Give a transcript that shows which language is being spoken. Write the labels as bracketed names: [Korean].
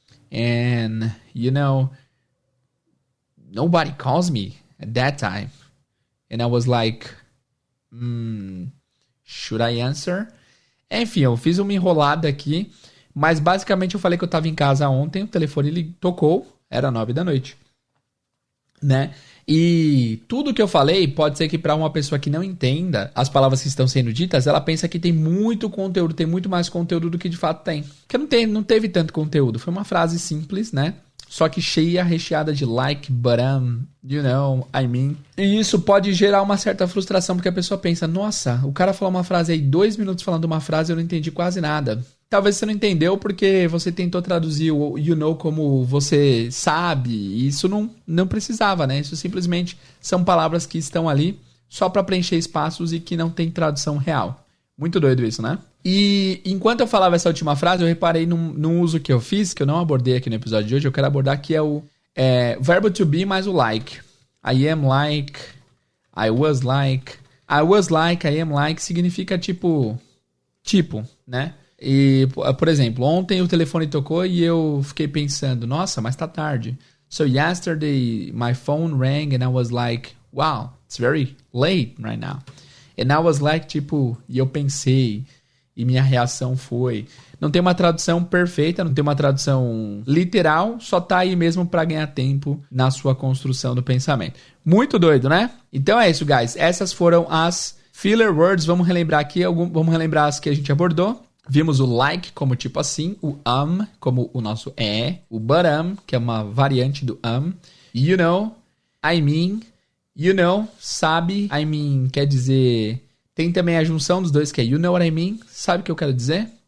[English] and, you know, nobody calls me at that time. And I was like, should I answer? [Portuguese] Enfim, eu fiz uma enrolada aqui, mas basicamente eu falei que eu estava em casa ontem, o telefone ele tocou, era 9 da noite, né? E tudo que eu falei pode ser que para uma pessoa que não entenda as palavras que estão sendo ditas, ela pensa que tem muito conteúdo, tem muito mais conteúdo do que de fato tem. Porque não teve tanto conteúdo, foi uma frase simples, né? Só que cheia, recheada de like, [English] but you know, I mean. [Portuguese] E isso pode gerar uma certa frustração, porque a pessoa pensa, nossa, o cara falou uma frase aí, 2 minutos falando uma frase, eu não entendi quase nada. Talvez você não entendeu porque você tentou traduzir o you know como você sabe, e isso não precisava, né? Isso simplesmente são palavras que estão ali só para preencher espaços e que não tem tradução real. Muito doido isso, né? E enquanto eu falava essa última frase, eu reparei num uso que eu fiz, que eu não abordei aqui no episódio de hoje, eu quero abordar que é o verbo to be mais o like. [English] I am like, I was like, I am like, significa tipo, né? [Portuguese] E, por exemplo, ontem o telefone tocou e eu fiquei pensando, nossa, mas tá tarde. [English] So yesterday my phone rang and I was like, wow, it's very late right now. And I was like, [Portuguese] tipo, e eu pensei, e minha reação foi... Não tem uma tradução perfeita, não tem uma tradução literal, só tá aí mesmo para ganhar tempo na sua construção do pensamento. Muito doido, né? Então é isso, guys. Essas foram as filler words. Vamos relembrar aqui, vamos relembrar as que a gente abordou. Vimos o like como tipo assim, o como o nosso o but que é uma variante do you know, I mean, you know, sabe, I mean, quer dizer, tem também a junção dos dois que é [English] you know what I mean, [Portuguese] sabe o que eu quero dizer?